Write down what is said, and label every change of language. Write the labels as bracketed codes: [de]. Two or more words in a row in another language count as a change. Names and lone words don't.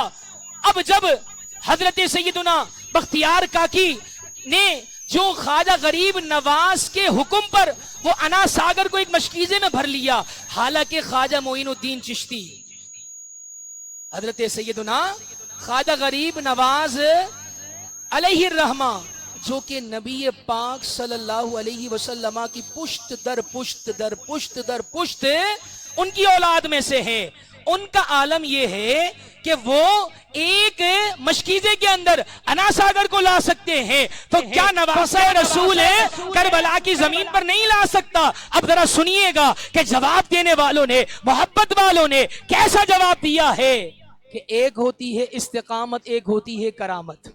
[ur] اب جب حضرت سیدنا بختیار کاکی نے جو خواجہ غریب نواز کے حکم پر وہ انا ساگر کو ایک مشکیزے میں بھر لیا, حالانکہ خواجہ معین الدین چشتی حضرت سیدنا خواجہ غریب نواز [ar] علیہ الرحمہ [ur] جو کہ نبی پاک [ar] صلی اللہ علیہ وسلم [ur] کی پشت در پشت در پشت در پشت ان کی اولاد میں سے ہے, ان کا عالم یہ ہے کہ وہ ایک مشکیزے کے اندر انا ساگر کو لا سکتے ہیں تو کیا نواسہ رسول ہے کربلا کی زمین پر نہیں لا سکتا؟ اب ذرا سنیے گا کہ جواب دینے والوں نے, محبت والوں نے کیسا جواب دیا ہے کہ ایک ہوتی ہے استقامت, ایک ہوتی ہے کرامت.